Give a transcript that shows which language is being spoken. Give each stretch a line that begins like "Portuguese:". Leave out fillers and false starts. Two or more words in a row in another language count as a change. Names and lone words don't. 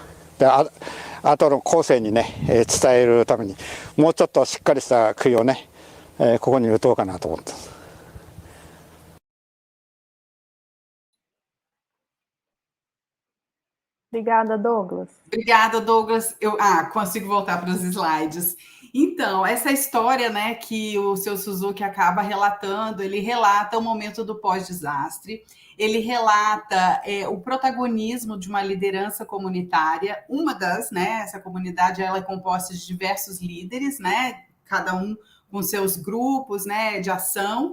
Japanese: で後の後世にね伝えるためにもうちょっとしっかりした杭をねここに打とうかなと思ってます。
Portuguese: Obrigada, Douglas. Obrigada, Douglas. Consigo voltar para os slides. Então, essa história, né, que o seu Suzuki acaba relatando, ele relata o momento do pós-desastre, ele relata o protagonismo de uma liderança comunitária, uma das, né, essa comunidade ela é composta de diversos líderes, né, cada um com seus grupos, né, de ação.